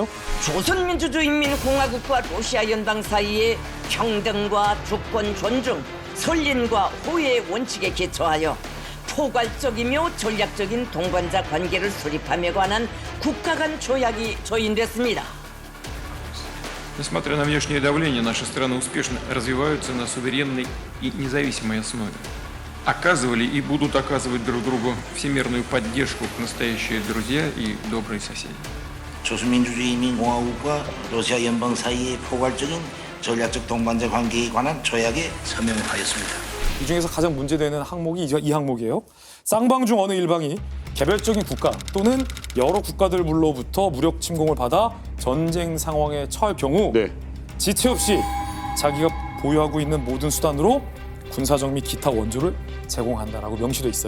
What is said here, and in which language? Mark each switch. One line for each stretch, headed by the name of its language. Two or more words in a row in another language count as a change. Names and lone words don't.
Korean: 조선민주주의인민공화국과 러시아 연방 사이의 평등과 주권 존중, 설린과 호의의 원칙에 기초하여 포괄적이며 전략적인 동반자 관계를 수립함에 관한 국가 간 조약이 조인됐습니다.
Russian: Несмотря на внешнее давление, наши страны успешно развиваются на суверенной и независимой основе. Оказывали и будут оказывать друг другу всемирную поддержку настоящие друзья и добрые соседи.
Korean: 조선민주주의인민공화국과 러시아 연방 사이의 포괄적인 전략적 동반자 관계에 관한 조약에 서명하였습니다. 이 중에서 가장 문제되는 항목이 이 항목이에요. 쌍방 중 어느 일방이 개별적인 국가 또는 여러 국가들로부터 무력 침공을 받아 전쟁 상황에 처할 경우 지체 없이 자기가 보유하고 있는 모든 수단으로 군사적 및 기타 원조를 제공한다라고 명시돼 있어요.